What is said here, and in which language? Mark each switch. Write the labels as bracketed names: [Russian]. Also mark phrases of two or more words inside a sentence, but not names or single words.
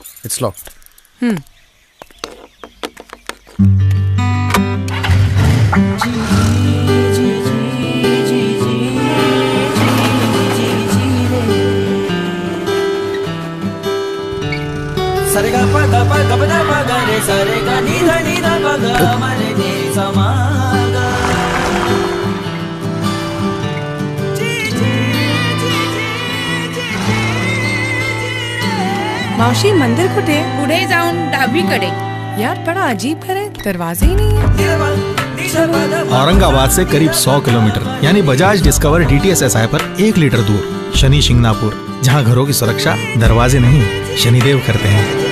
[English] It's locked. Sarega pada pada pada pada re sarega ni da pada mare ni samaga. [Marathi] मावशी मंदिर कुठे? पुढे जाऊन डावीकडे. [Hindi] यार बड़ा अजीब घर है, दरवाजे ही नहीं है। औरंगाबाद से करीब 100 किलोमीटर यानी बजाज डिस्कवर DTS SI पर 1 लीटर दूर शनि शिंगणापुर, जहां घरों की सुरक्षा दरवाजे नहीं शनिदेव करते हैं।